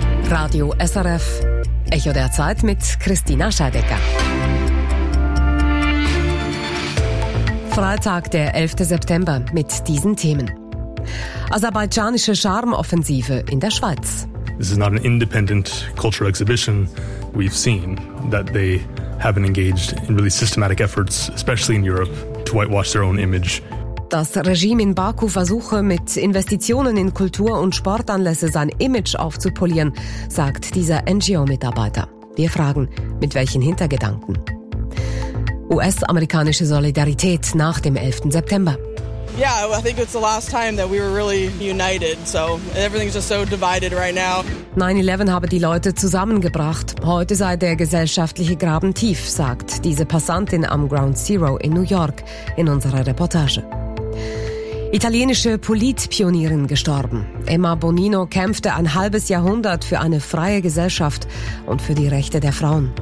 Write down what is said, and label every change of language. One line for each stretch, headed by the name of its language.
German: Radio SRF, Echo der Zeit mit Christina Scheidegger. Freitag, der 11. September mit diesen Themen. Aserbaidschanische Charme-Offensive in der Schweiz.
English: This is not an independent cultural exhibition. We've seen that they have been engaged in really systematic efforts, especially in Europe, to whitewash their own image.
German: Das Regime in Baku versuche, mit Investitionen in Kultur- und Sportanlässe sein Image aufzupolieren, sagt dieser NGO-Mitarbeiter. Wir fragen, mit welchen Hintergedanken? US-amerikanische Solidarität nach dem 11. September.
English: Yeah, I think it's the last time that we were really united. So everything's just so divided right now.
German: 9/11 habe die Leute zusammengebracht. Heute sei der gesellschaftliche Graben tief, sagt diese Passantin am Ground Zero in New York in unserer Reportage. Italienische Politpionierin gestorben. Emma Bonino kämpfte ein halbes Jahrhundert für eine freie Gesellschaft und für die Rechte der Frauen.